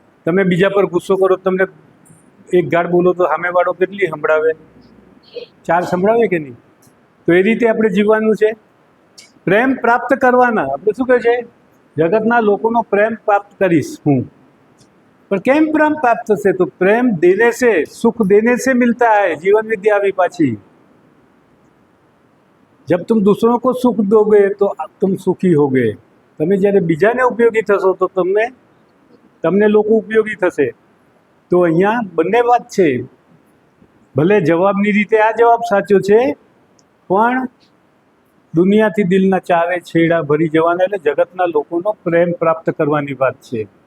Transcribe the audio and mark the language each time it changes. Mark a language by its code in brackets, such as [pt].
[gu] તમે બીજા પર ગુસ્સો કરો, તમને એક ગાળ બોલો તો સામેવાળો કેટલી સંભળાવે? 4 સંભળાવે કે નહીં? તો એ રીતે આપણે જીવવાનું છે. પ્રેમ પ્રાપ્ત કરવાના. આપણે શું કહે છે? જગતના લોકોનો પ્રેમ પ્રાપ્ત કરીશ હું. पर કેમ પ્રેમ પ્રાપ્ત થશે? તો પ્રેમ [hi] દેને से, सुख देने से मिलता है. जीवन विद्या अभी पाछी. जब तुम दूसरों को सुख दोगे तो तुम सुखी होगे. [gu] તમે જ્યારે બીજાને ઉપયોગી થશો તો તમને લોકો ઉપયોગી થશે. તો અહીંયા બંને વાત છે. ભલે જવાબની રીતે આ જવાબ સાચો છે, પણ દુનિયાથી દિલના ચારે છેડા ભરી જવાના એટલે જગતના લોકોનો પ્રેમ પ્રાપ્ત કરવાની વાત છે.